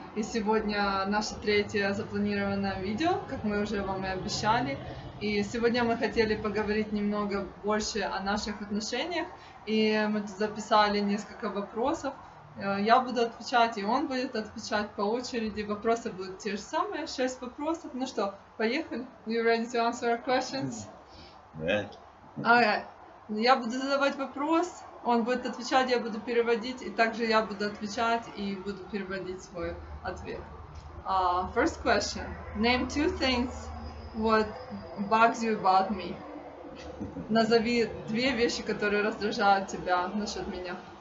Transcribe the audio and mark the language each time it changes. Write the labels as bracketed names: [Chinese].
[Russian] И сегодня наше третье запланированное видео, как мы уже вам и обещали. И сегодня мы хотели поговорить немного больше о наших отношениях. И мы записали несколько вопросов. Я буду отвечать, и он будет отвечать по очереди. Вопросы будут те же самые, 6 вопросов. Ну что, поехали? [English] You ready to answer our questions? Right. Alright. [Russian] Я буду задавать вопрос, он будет отвечать, я буду переводить, и также я буду отвечать и буду переводить свой ответ. [English] First question. Name two things what bugs you about me. [Russian] Назови две вещи, которые раздражают тебя насчет меня.